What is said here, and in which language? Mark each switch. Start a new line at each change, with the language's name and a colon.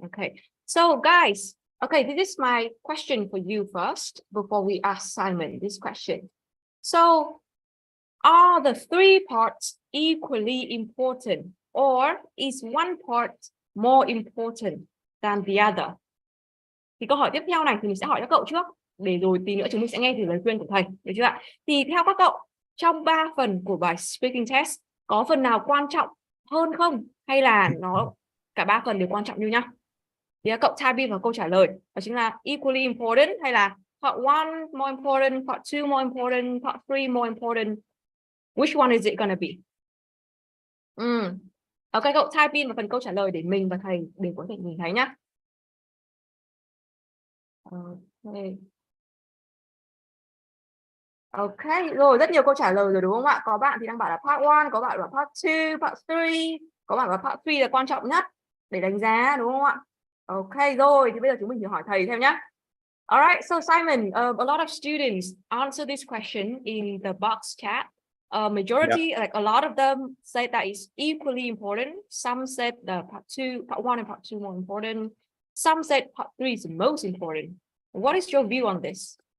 English: Okay, so guys, okay, this is my question for you first before we ask Simon this question. So are the 3 parts equally important, or is one part more important than the other?
Vietnamese: Thì câu hỏi tiếp theo này thì mình sẽ hỏi các cậu trước, để rồi tí nữa chúng mình sẽ nghe từ lời khuyên của thầy, được chưa ạ? Thì theo các cậu, trong 3 phần của bài speaking test có phần nào quan trọng hơn không, hay là nó cả 3 phần đều quan trọng như nhau? Thì các cậu type in vào câu trả lời, đó chính là equally important, hay là
English: part 1 more important,
Vietnamese: part 2 more important, part 3 more important.
English: Which one is it gonna be?
Vietnamese: Ok, cậu type in vào phần câu trả lời để mình và thầy đều có thể nhìn thấy nhá. Ok, rồi rất nhiều câu trả lời rồi đúng không ạ? Có bạn thì đang bảo là part 1, có bạn bảo part 2, part 3, có bạn bảo part 3 là quan trọng nhất để đánh giá, đúng không ạ? Ok, rồi thì bây giờ chúng mình thử hỏi thầy thêm nhé.
English: Alright, so Simon, a lot of students answer this question in the box chat. Majority, like a lot of them said that it's equally important. Some said the part 1 and part 2 more important. Some said part 3 is the most important. What is your view on this?